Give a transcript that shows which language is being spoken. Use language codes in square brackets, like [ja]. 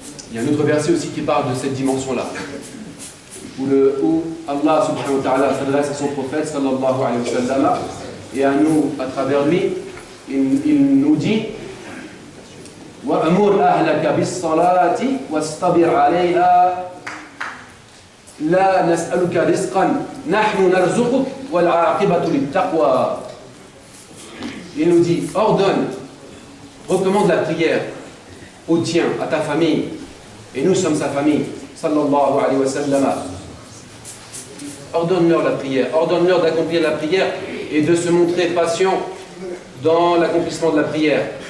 [fr] Il y a un autre verset aussi qui parle de cette dimension-là, où Allah subhanahu wa ta'ala s'adresse à son prophète sallallahu alayhi wa sallam et à nous à travers lui. Il nous dit [ar] وَأَمُرْ أَهْلَكَ بِالصَّلَاةِ وَاسْتَبِرْ عَلَيْهَا لَا نَسْأَلُكَ رِزْقًا نَحْنُ نَرْزُقُكَ وَالْعَاقِبَةُ لِلتَّقْوَى. [fr] Il nous dit, ordonne, recommande la prière au tien, à ta famille, et nous sommes sa famille, sallallahu alayhi wa sallam. Ordonne-leur la prière, ordonne-leur d'accomplir la prière et de se montrer patient dans l'accomplissement de la prière.